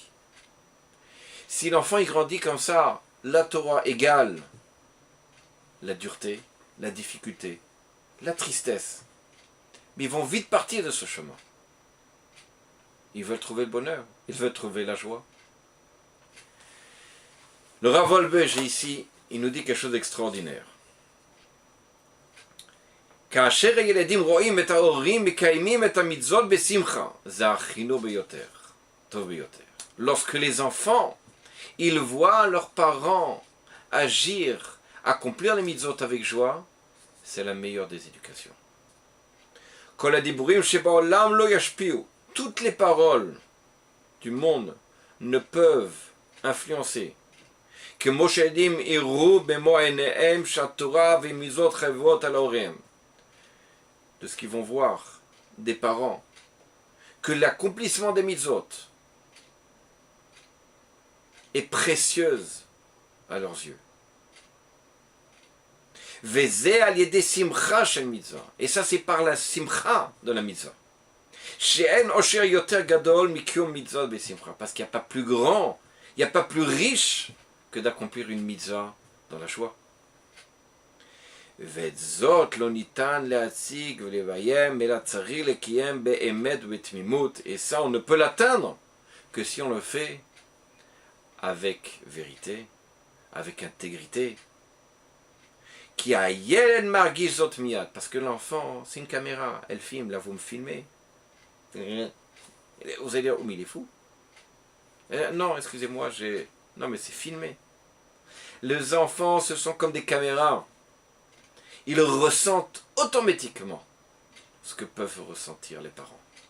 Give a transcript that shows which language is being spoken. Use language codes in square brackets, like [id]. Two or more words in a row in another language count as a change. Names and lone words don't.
[fr] Si l'enfant il grandit comme ça, la Torah égale la dureté, la difficulté, la tristesse. Mais ils vont vite partir de ce chemin. Ils veulent trouver le bonheur, ils veulent trouver la joie. Le Rav Wolbe, ici, il nous dit quelque chose d'extraordinaire. [he] כאשר הילדים רואים את ההורים מקיימים את המצוות בשמחה, זה החינוך ביותר, טוב ביותר. [fr] Lorsque les enfants, ils voient leurs parents agir, accomplir les mitzvot avec joie, c'est la meilleure des éducations. [he] כל הדיבורים שבעולם לא ישפיעו, [fr] toutes les paroles du monde ne peuvent influencer. [he] כמו שהילדים יראו במו עיניהם שהתורה ומצוות חייבות על ההורים. [fr] De ce qu'ils vont voir des parents, que l'accomplissement des mitzvot est précieuse à leurs yeux. [he] וזה על ידי שמחה של מצווה. [fr] Et ça c'est par la simcha de la mitzvah. [he] שאין אושר יותר גדול מקיום מצוות בשמחה. [fr] Parce qu'il n'y a pas plus grand, il n'y a pas plus riche que d'accomplir une mitzvah dans la joie. [he] וזאת לא ניתן להציג ולביים, אלא צריך לקיים באמת ובתמימות. [fr] Et ça, on ne peut l'atteindre que si on le fait avec vérité, avec intégrité. Qui a [he] ילד מרגיש זאת מיד. [fr] Parce que l'enfant, c'est une caméra, elle filme, là vous me filmez. Vous allez dire, oh mais il est fou. Non, excusez-moi, non mais c'est filmé. Les enfants, ce sont comme des caméras. Ils ressentent automatiquement ce que peuvent ressentir les parents.